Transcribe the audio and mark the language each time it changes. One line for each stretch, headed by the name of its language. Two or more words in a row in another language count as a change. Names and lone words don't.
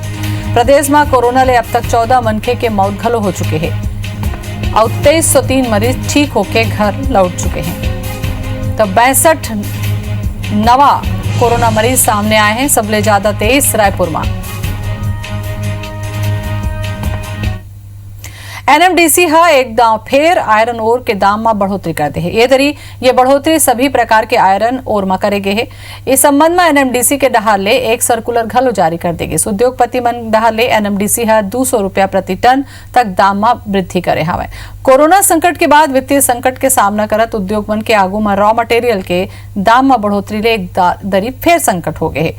Chhattisgarhi: प्रदेश में कोरोना ले अब तक 14 मनखे के मौत घलो हो चुके हैं और 2303 मरीज ठीक होके घर लौट चुके हैं। तो 62 नवा कोरोना मरीज सामने आए हैं, सबले ज्यादा 23 रायपुर में। एनएमडीसी एक दाव फेर
English: iron ore
Chhattisgarhi: के दाम में बढ़ोतरी कर दे है। ये बढ़ोतरी सभी प्रकार के
English: iron ore
Chhattisgarhi: में करेगे है। इस संबंध में एनएमडीसी के डहाले एक सर्कुलर घलो जारी कर देगी। उद्योगपति मन डहाले एनएमडीसी 200 रुपया प्रति टन तक दाम में वृद्धि करे हवे। कोरोना संकट के बाद वित्तीय संकट के सामना करत उद्योग मन के आगू में
English: raw material
Chhattisgarhi: के दाम में बढ़ोतरी ले एक दरी फेर संकट हो गए है।